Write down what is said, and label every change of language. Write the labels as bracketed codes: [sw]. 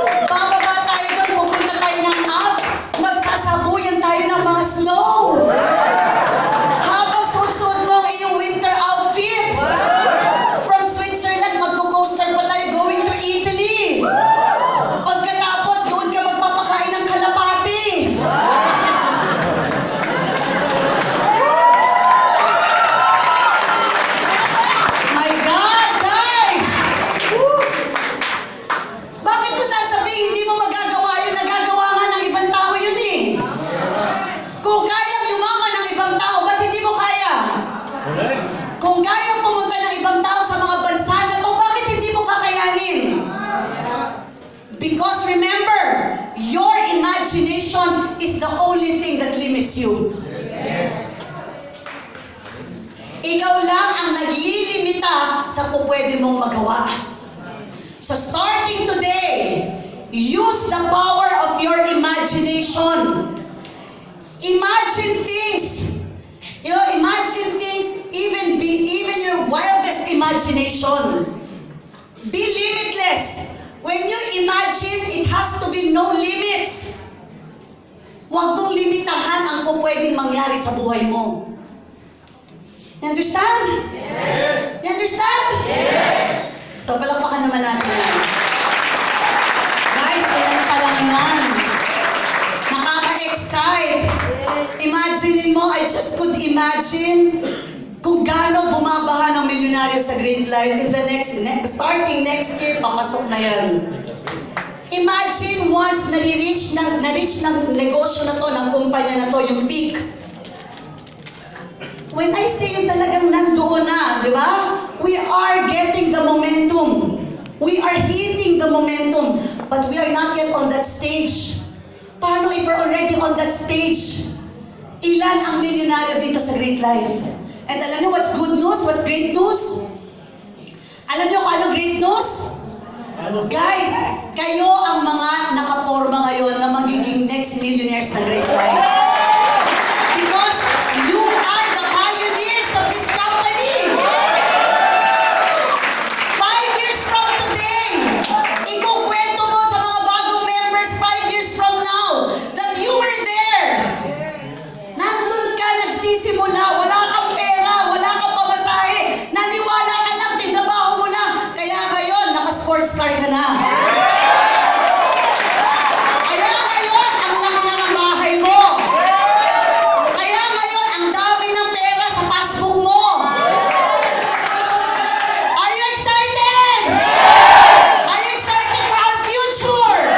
[tl] Bababa tayo doon, pupunta tayo ng Alps, magsasabuyan tayo ng mga snow. Habang suot-suot mo ang iyong winter outfit. From Switzerland, magko-coaster pa tayo [en] going to Italy. [tl] Pagkatapos, doon ka magpapakain ng kalapati. [en] My God, guys! [tl] Bakit mo sasabihin hindi mo magagawa yun? Nagagawa nga ng ibang tao yun eh. Kung kayang yumaman ng ibang tao, ba't hindi mo kaya? Kung kayang pumunta ng ibang tao sa mga bansa na to, bakit hindi mo kakayanin? [en] Because remember, your imagination is the only thing that limits you. [tl] Ikaw lang ang naglilimita sa pupwede mong magawa. [en] So starting today, use the power of your imagination. Imagine things. You know, imagine things, even your wildest imagination. Be limitless. When you imagine, it has to be no limits. [tl] Huwag mong limitahan ang pupwedeng mangyari sa buhay mo. [en] You understand? Yes. You understand? Yes. [tl] So, palakpakan naman natin yan. Guys, ayan pa lang yan. Nakaka-excite. Imaginein mo, [en] I just could imagine [tl] kung gaano bumabaha ng milyonaryo sa great life [en] in the starting next year, [tl] papasok na yan. Imagine once na-reach ng negosyo na to, ng kumpanya na to, yung peak. [en] When I say [tl] yung talagang nandoon na, di ba? [en] We are getting the momentum. We are hitting the momentum. But we are not yet on that stage [tl] Paano [en] if we're already on that stage? [tl] Ilan ang milyonaryo dito sa Great Life? [en] And [tl] alam niyo [en] what's good news? What's great news? [tl] Alam niyo kung ano [en] great news? [tl] Guys, kayo ang mga nakaporma ngayon na magiging next millionaires ng Great Life. [en] Because you are the pioneers of this company. 5 years from today, [tl] ikukwento mo sa mga bagong members [en] 5 years from now that you were there. [tl] Nandun ka, nagsisimula, wala kang pera, wala kang pamasahe, naniwala ka lang, tinabaho mo lang. Kaya ngayon, naka-sports car ka na. Kaya ngayon, ang laki na ng bahay mo. Kaya ngayon, ang dami ng pera sa passbook mo. [en] Are you excited? Are you excited for our future?